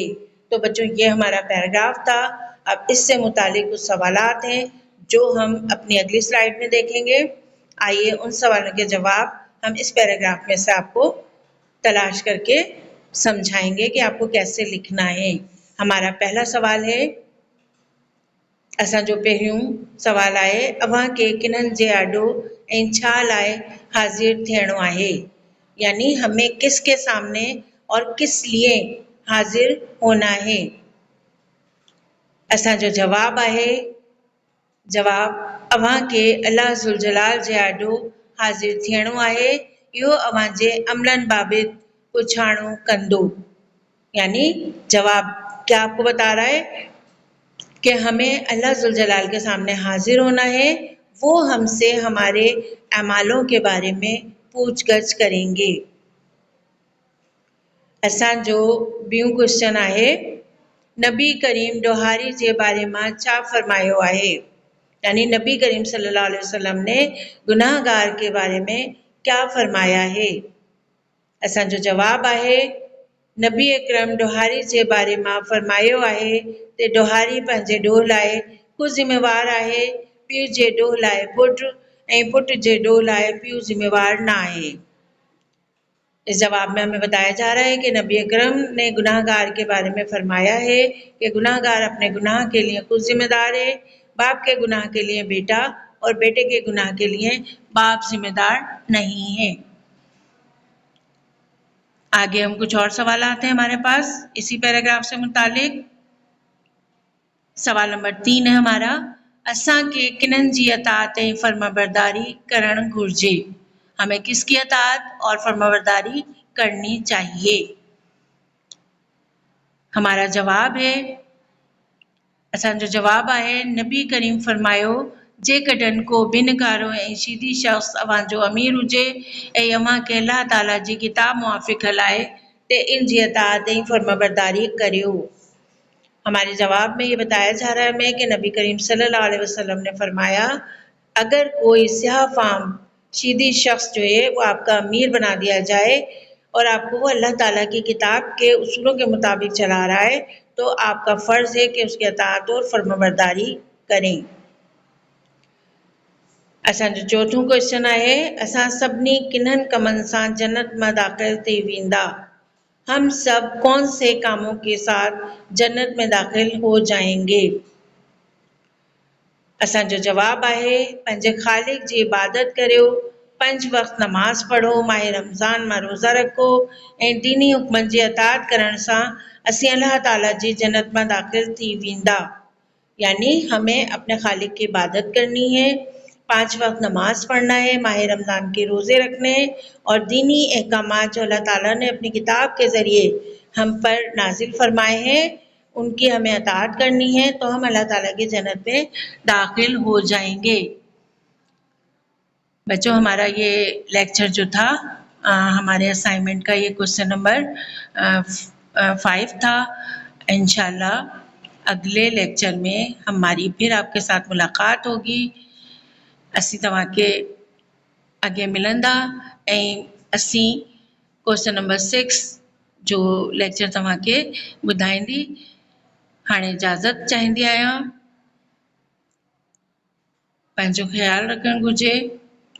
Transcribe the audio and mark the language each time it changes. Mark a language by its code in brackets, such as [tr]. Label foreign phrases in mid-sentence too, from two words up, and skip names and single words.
[ur] تو بچو، یہ ہمارا پیراگراف تھا۔ اب اس سے متعلق کچھ سوالات ہیں جو ہم اپنی اگلی سلائیڈ میں دیکھیں گے. آئیے ان سوالوں کے جواب ہم اس پیراگراف میں سے آپ کو تلاش کرکے سمجھائیں گے کہ آپ کو کیسے لکھنا ہے. ہمارا پہلا سوال ہے, [sd] असांजो पहिरियों सवाल आहे, अव्हां खे किननि जे आॾो ऐं छा लाइ हाज़िर थियणो आहे, [ur] یعنی ہمیں کس کے سامنے اور کس لیے حاضر ہونا ہے. [sd] असांजो जवाब आहे, जवाब अव्हां खे अल्लाह [ar] ذو الجلال [sd] जे आॾो हाज़िर थियणो आहे। इहो अव्हां जे अमलनि बाबति पुछाणो कंदो। [ur] یعنی جواب کیا آپ کو بتا رہا ہے کہ ہمیں اللہ [ar] ذو الجلال [ur] کے سامنے حاضر ہونا ہے. وہ ہم سے ہمارے اعمالوں کے بارے میں پوچھ گچھ کریں گے. [sd] असांजो ॿियों क्वेश्चन आहे, नबी करीम ॾोहारी जे बारे में छा फरमायो आहे? [ur] یعنی نبی کریم [ar] صلى الله عليه وسلم [ur] نے گناہگار کے بارے میں کیا فرمایا ہے? [sd] असांजो जवाब आहे, नबी अकरम ॾोहारी जे बारे में फरमायो आहे ते ॾोहारी पंहिंजे ॾोह लाइ ख़ुदि ज़िम्मेवार आहे, पीउ जे ॾोह लाइ पुटु ऐं पुट जे ॾोह लाइ पीउ ज़िम्मेवार न आहे। [ur] اس جواب میں ہمیں بتایا جا رہا ہے کہ نبی اکرم نے گناہگار کے بارے میں فرمایا ہے کہ گناہگار اپنے گناہ کے لیے خود ذمہ دار ہے، باپ کے گناہ کے لیے بیٹا اور بیٹے کے گناہ کے لیے باپ ذمہ دار نہیں ہے. آگے ہم کچھ اور سوال آتے ہیں ہمارے پاس اسی پیراگراف سے متعلق. سوال نمبر 3 ہے ہمارا, [sd] असांखे किननि जी अतात ऐं फर्माबरदारी करण घुर्जे? [ur] ہمیں کس کی اطاعت اور فرمانبرداری کرنی چاہیے? ہمارا جواب ہے, [sd] असांजो जवाब आहे, नबी करीम फरमायो, जेकॾहिं को बिनकारो ऐं सीधी शख़्स अव्हांजो अमीर हुजे ऐं अव्हांखे अल्लाह ताला जी किताब मुआफ़िक़ हलाए ते इन जी अतात ऐं फर्माबरदारी करियो। [ur] ہمارے جواب میں یہ بتایا جا رہا ہے ہمیں کہ نبی کریم [ar] صلى الله عليه وسلم [ur] نے فرمایا، اگر کوئی سیاہ فام سیدھی شخص جو ہے وہ آپ کا امیر بنا دیا جائے اور آپ کو وہ اللہ تعالیٰ کی کتاب کے اصولوں کے مطابق چلا رہا ہے، تو آپ کا فرض ہے کہ اس کی اطاعت اور فرمانبرداری کریں. [sd] असांजो चौथों क्वेश्चन आहे, असां सभिनी किन्हनि कमनि सां जन्नत में दाख़िल थी वेंदा? [ur] ہم سب کون سے کاموں کے ساتھ جنت میں داخل ہو جائیں گے? [sd] असांजो जवाब आहे, पंहिंजे ख़ालिक जी इबादत करियो, 5 वक़्त नमाज़ पढ़ो, माह रमज़ान में रोज़ा रखो ऐं दीनी हुक्मनि जी अतात करण सां असीं अल्लाह ताला जी जन्नत में दाखिल थी वेंदा। [ur] یعنی ہمیں اپنے خالق کی عبادت کرنی ہے، 5 وقت نماز پڑھنا ہے، ماہ رمضان کے روزے رکھنے ہیں اور دینی احکامات جو اللہ تعالیٰ نے اپنی کتاب کے ذریعے ہم پر نازل فرمائے ہیں، ان کی ہمیں اطاعت کرنی ہے، تو ہم اللہ تعالیٰ کی جنت میں داخل ہو جائیں گے. بچو، ہمارا یہ لیکچر جو تھا ہمارے اسائنمنٹ کا یہ [en] question number [ur] 5 تھا. انشاءاللہ اگلے لیکچر میں ہماری پھر آپ کے ساتھ ملاقات ہوگی. [sd] असीं तव्हांखे अॻे मिलंदा ऐं असीं [en] question number [sd] 6 जो लेक्चर तव्हांखे ॿुधाईंदी। हाणे इजाज़त चाहींदी आहियां। पंहिंजो ख़्यालु रखणु घुर्जे।